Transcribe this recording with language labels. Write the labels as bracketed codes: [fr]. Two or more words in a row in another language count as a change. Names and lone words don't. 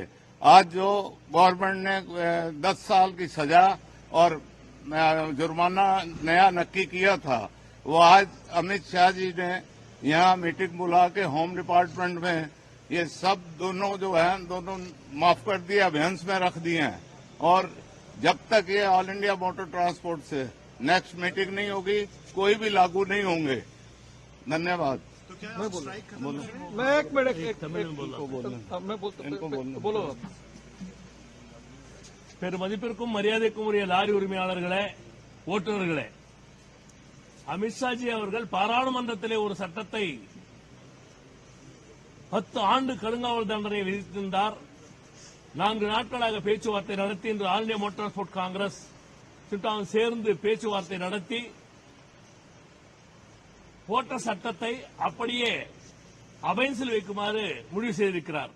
[hi] आज जो गवर्नमेंट ने 10 साल की सजा और जुर्माना नया नक्की किया था, वो आज अमित शाह जी ने यहाँ मीटिंग बुला के [en] home department [hi] में ये सब दोनों जो है दोनों माफ कर दिए, अभियान में रख दिए हैं। और जब तक ये ऑल इंडिया मोटर ट्रांसपोर्ट से [en] next meeting [hi] नहीं होगी, कोई भी लागू नहीं होंगे। धन्यवाद। मैं एक मिनट बोलो। [ta] பெருமதிப்பிற்கும் மரியாதைக்கும் உரிய லாரி உரிமையாளர்களே, ஓட்டுநர்களே, அமித்ஷாஜி அவர்கள் பாராளுமன்றத்திலே ஒரு சட்டத்தை 10 ஆண்டு கடுங்காவல் தண்டனை விதித்திருந்தார். 4 நாட்களாக பேச்சுவார்த்தை நடத்தி இன்று ஆல் இந்தியா மோட்டார் டிரான்ஸ்போர்ட் காங்கிரஸ் சிட்டாவும் சேர்ந்து பேச்சுவார்த்தை நடத்தி போட்ட சட்டத்தை அப்படியே அபைன்ஸில் வைக்குமாறு முடிவு செய்திருக்கிறார்.